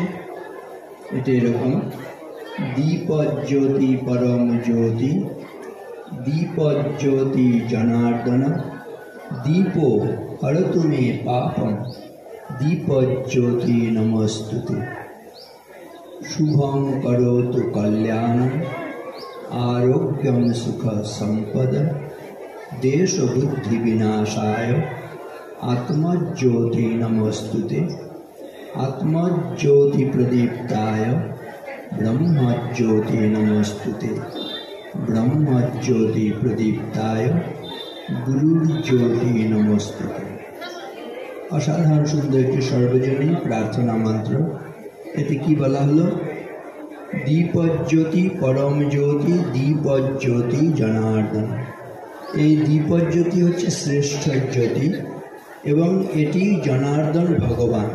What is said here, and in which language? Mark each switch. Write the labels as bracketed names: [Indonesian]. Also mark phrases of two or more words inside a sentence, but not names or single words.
[Bangla] এটি এরকম: [Sanskrit] দীপজ্যোতি পরম জ্যোতি, দীপজ্যোতি জনার্দন, দীপ হরতু মে পাপম, দীপজ্যোতি নমস্তুতে। শুভং করোতু কল্যাণম, आरोग्यम सुख संपद, देश बुद्धि विनाशाय, आत्मज्योति नमस्तुते। आत्मज्योति प्रदीप्ताय, ब्रह्मज्योति नमस्तुते। ब्रह्मज्योति प्रदीप्ताय, गुरुज्योति नमस्तुते। [Bangla] অসাধারণ সুন্দর একটি সর্বজনীন প্রার্থনা মন্ত্র। এতে কি বলা হলো? [Sanskrit] দীপজ্যোতি পরম জ্যোতি, দীপজ্যোতি জনার্দন। [Bangla] এই দীপজ্যোতি হচ্ছে শ্রেষ্ঠ জ্যোতি এবং এটি জনার্দন ভগবান।